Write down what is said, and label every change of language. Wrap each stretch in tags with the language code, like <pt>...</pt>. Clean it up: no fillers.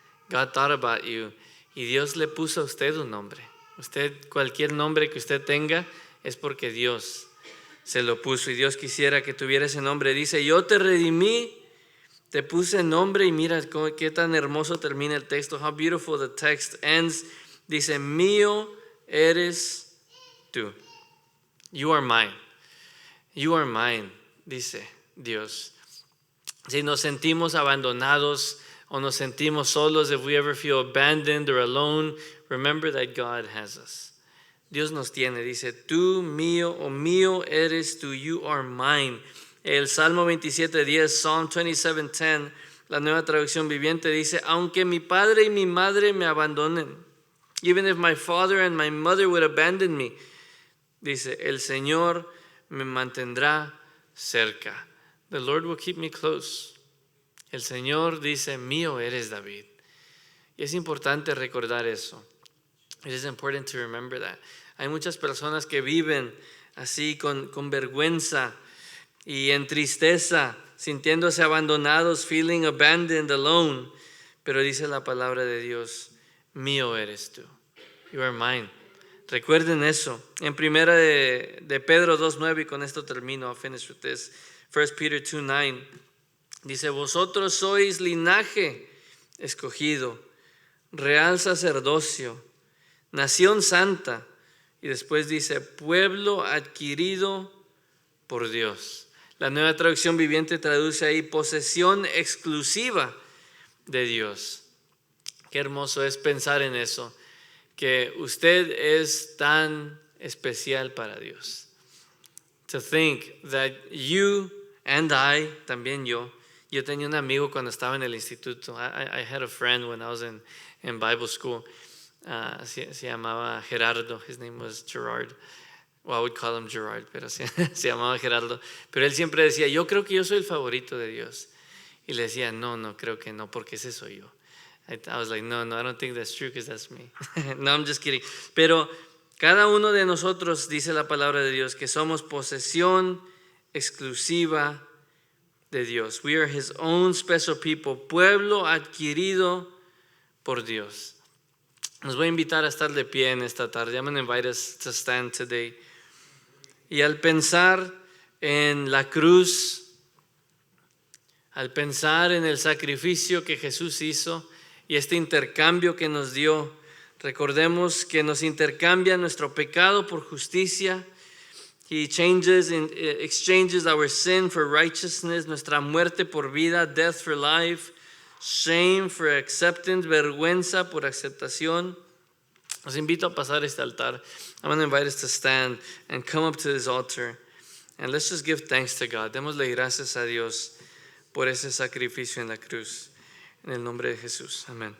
<es>God thought about you. Y Dios le puso a usted un nombre. Cualquier nombre que usted tenga es porque Dios se lo puso. Y Dios quisiera que tuviera ese nombre. Dice, yo te redimí, te puse nombre. Y mira qué tan hermoso termina el texto.</es> <en>How beautiful the text ends. Dice, mío eres tú. You are mine. You are mine, dice Dios. Si nos sentimos abandonados o nos sentimos solos, if we ever feel abandoned or alone, remember that God has us.</en> <es>Dios nos tiene, dice, tú mío o mío eres tú, you are mine. El Salmo 27:10, Psalm 27:10, la Nueva Traducción Viviente dice, aunque mi padre y mi madre me abandonen, even if my father and my mother would abandon me, dice, el Señor me mantendrá cerca. The Lord will keep me close. El Señor dice, mío eres David. Y es importante recordar eso. It is important to remember that. Hay muchas personas que viven así con vergüenza y en tristeza, sintiéndose abandonados, feeling abandoned, alone. Pero dice la palabra de Dios, mío eres tú. You are mine. Recuerden eso. En primera de Pedro 2:9, y con esto termino, I'll finish with this.</es> <en>1 Peter 2:9.</en> <es>Dice, vosotros sois linaje escogido, real sacerdocio, nación santa. Y después dice, pueblo adquirido por Dios. La Nueva Traducción Viviente traduce ahí, posesión exclusiva de Dios. Qué hermoso es pensar en eso, que usted es tan especial para Dios. To think that you and I, también yo tenía un amigo cuando estaba en el instituto.</es> <en>I had a friend when I was in Bible school. Se llamaba Gerardo. His name was Gerard. Well, I would call him Gerard, pero se llamaba Gerardo.</en> <es>Pero él siempre decía, yo creo que yo soy el favorito de Dios. Y le decía, no, creo que no, porque ese soy yo.</es> <en>I was like, no, I don't think that's true because that's me. No, I'm just kidding.</en> <es>Pero cada uno de nosotros, dice la palabra de Dios, que somos posesión exclusiva de Dios.</es> <en>We are His own special people, pueblo adquirido por Dios.</en> <es>Nos voy a invitar a estar de pie en esta tarde.</es> <en>I'm going to invite us to stand today.</en> <es>Y al pensar en la cruz, al pensar en el sacrificio que Jesús hizo y este intercambio que nos dio, recordemos que nos intercambia nuestro pecado por justicia.</es> <en>He exchanges our sin for righteousness, nuestra muerte por vida, death for life, shame for acceptance, vergüenza por aceptación.</en> <es>Los invito a pasar este altar.</es> <en>I'm going to invite us to stand and come up to this altar. And let's just give thanks to God.</en> <es>Démosle gracias a Dios por ese sacrificio en la cruz. En el nombre de Jesús. Amén.</es>